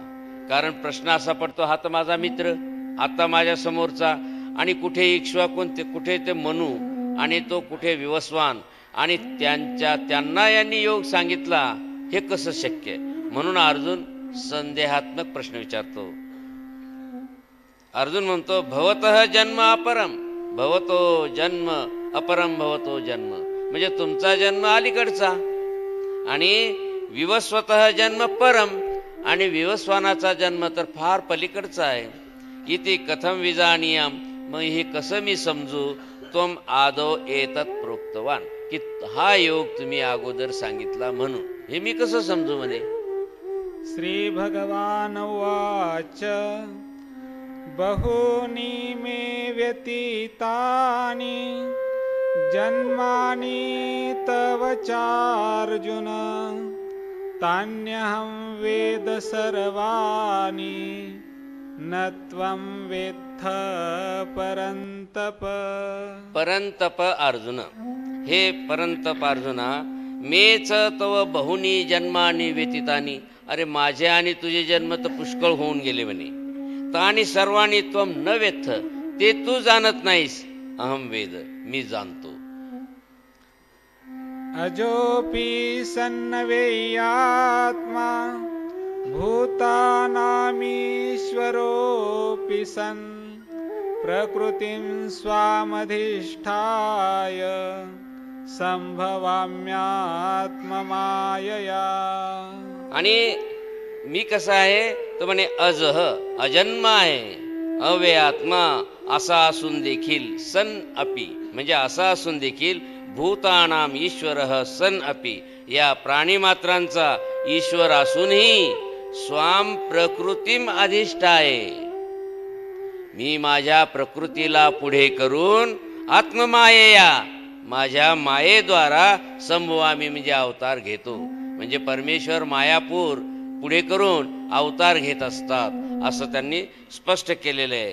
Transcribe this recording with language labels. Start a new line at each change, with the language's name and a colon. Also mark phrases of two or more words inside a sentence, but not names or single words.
Marathi: कारण प्रश्न असा पडतो, हा तर माझा मित्र, आता माझ्या समोरचा, आणि कुठे इक्ष्वाकून ते कुठे ते मनू, आणि तो कुठे विवस्वान, आणि त्यांना यांनी योग सांगितला, हे कसं शक्य? म्हणून अर्जुन संदेहात्मक प्रश्न विचारतो. अर्जुन म्हणतो
Sanskrit: भवतः जन्म अपरम, भवतो जन्म अपरम भवतो जन्म,
Marathi: म्हणजे तुमचा जन्म अलीकडचा आणि
Sanskrit: विवस्वतः जन्म परम,
Marathi: आणि विवस्वानाचा जन्म तर फार पलीकडचा आहे.
Sanskrit: इति कथम विजानीयाम,
Marathi: मग हे कसं मी समजू,
Sanskrit: त्वम आदौ एतत् प्रोक्तवान,
Marathi: की हा योग तुम्ही अगोदर सांगितला म्हणून हे मी कसं समजू म्हणे.
Sanskrit: श्री भगवान उवाच बहूनि मे व्यतीतानि जन्मानि तव चार्जुन तान्यहं वेद सर्वाणि न त्वं वेत्थ परन्तप. परंतप अर्जुन, हे परंतप अर्जुना, मेच तव बहुनी जन्मानी व्यतीतानी,
Marathi: अरे माझे आणि तुझे जन्म तर पुष्कळ होऊन गेले म्हणे.
Sanskrit: तानी सर्वांनी त्वम न वेत्थ,
Marathi: ते तू जाणत नाहीस.
Sanskrit: अहम वेद,
Marathi: मी जाणतो.
Sanskrit: अजोपि सन्नवेयात्मा भूतानामीश्वरोऽपि सन् प्रकृतिं स्वामधिष्ठाय संभवाम्यात्ममायया.
Marathi: आणि मी कसा आहे तो म्हणे अजह, अजन्म आहे, अव्यय आत्मा असा असून देखील,
Sanskrit: सन अपि
Marathi: म्हणजे असा असून देखील,
Sanskrit: भूतानाम ईश्वरः सन अपि,
Marathi: या प्राणीमात्रांचा ईश्वर असूनही
Sanskrit: स्वाम प्रकृतीम अधिष्ठाय,
Marathi: मी माझ्या प्रकृतीला पुढे करून आत्ममायेया, माझ्या मायेद्वारा संभवामी म्हणजे अवतार घेतो. म्हणजे परमेश्वर मायापूर पुढे करून अवतार घेत असतात असं त्यांनी स्पष्ट केलेलं आहे.